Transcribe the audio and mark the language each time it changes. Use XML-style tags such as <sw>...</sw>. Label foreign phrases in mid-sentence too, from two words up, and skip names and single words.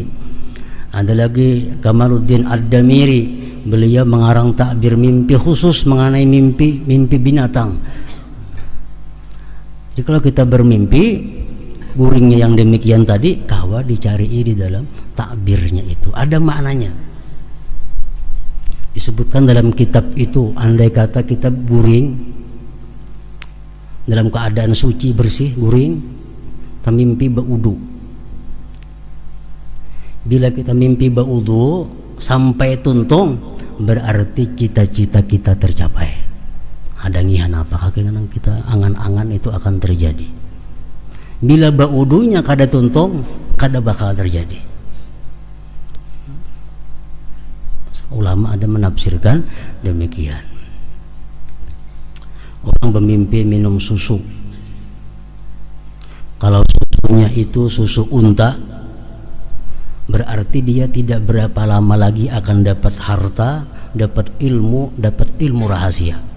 <id>Ada lagi Kamaluddin Ad-Damiri, beliau mengarang takbir mimpi khusus mengenai mimpi binatang. Jadi kalau kita bermimpi, guringnya yang demikian tadi, kawa dicari di dalam takbirnya itu, ada maknanya. Disebutkan dalam kitab itu, andai kata kita guring dalam keadaan suci bersih, guring, kita mimpi baudu.</id> <bjn>Bila kita mimpi baudu sampai tuntung, berarti cita-cita kita tercapai. Ada ngihan apa kena kita angan-angan itu akan terjadi. Bila baudunya kada tuntung, kada bakal terjadi.</bjn> <id>Ulama ada menafsirkan demikian. Orang bermimpi minum susu, kalau susunya itu susu unta, berarti dia tidak berapa lama lagi akan dapat harta, dapat ilmu rahasia.</id>